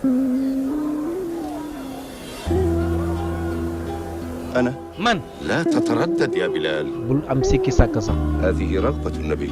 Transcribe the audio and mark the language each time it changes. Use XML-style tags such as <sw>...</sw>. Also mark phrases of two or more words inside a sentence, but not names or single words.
<ar>أنا من لا تتردد يا بلال</ar> <wo>bul am sikki sàkk sax</wo> <ar>هذه رغبة النبي</ar>